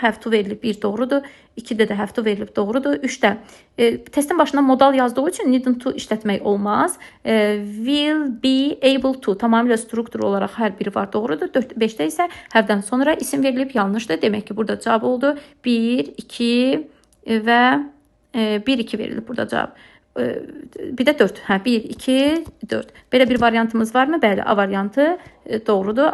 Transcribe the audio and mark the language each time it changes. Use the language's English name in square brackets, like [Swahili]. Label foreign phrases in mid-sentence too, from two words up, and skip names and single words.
[English] Have to [Azerbaijani] verilib 1 doğrudur. 2-də də [English] have to [Azerbaijani] verilib doğrudur. 3-də testin başına modal yazdığı üçün [English] need to [Azerbaijani] işlətmək olmaz. [English] Will be able to [Azerbaijani] tamamilə struktur olaraq hər biri var, doğrudur. 5-də isə have-dən sonra isim verilib yanlışdır. Demək ki, burada cavab oldu 1, 2 və 1, 2 verilib burada cavab. Bir də 4. 1, 2, 4. Belə bir variantımız varmı? Bəli, A variantı doğrudur.